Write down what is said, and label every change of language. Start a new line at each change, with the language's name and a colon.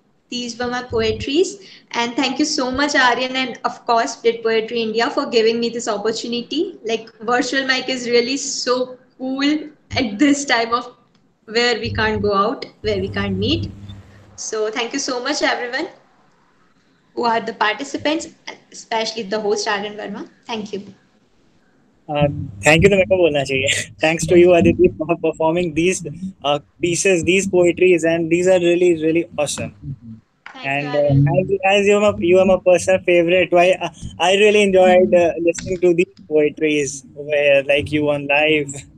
English: These were my poetries, and thank you so much, Aryan, and of course Split Poetry India, for giving me this opportunity. Like, virtual mic is really so cool at this time of where we can't go out, where we can't meet. So thank you so much, everyone who are the participants, especially the host Aryan Verma. Thank you. Thank you
Hindi: तो मेरे को बोलना चाहिए.
English: Thanks to you, Aditi, for performing these pieces, these poetries, and these are really, really awesome. Thank you, And Aryan. as you are my personal favorite, why I really enjoyed listening to these poetries over here, like you on live.